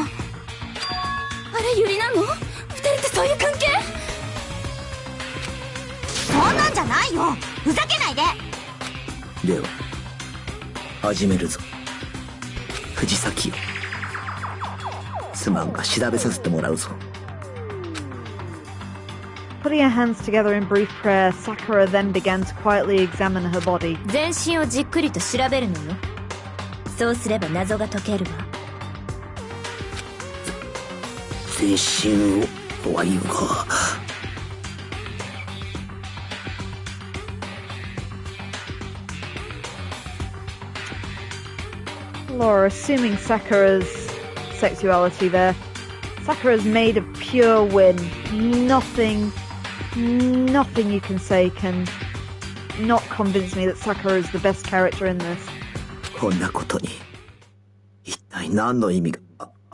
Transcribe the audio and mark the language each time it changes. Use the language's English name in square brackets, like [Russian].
[Japanese] あれユリなの？二人ってそういう関係？そんなんじゃないよ、ふざけないで。では始めるぞ。藤崎よ、すまんが調べさせてもらうぞ。 [English] Putting her hands together in brief prayer, Sakura then began to quietly examine her body. [Japanese] 全身をじっくりと調べるのよ。そうすれば謎が解けるわ。全身をとは言うが、 [English] Laura, assuming Sakura's sexuality there. Sakura's made of pure win. Nothing you can say can not convince me that Sakura is the best character in this. [Japanese] こんなことに一体何の意味が。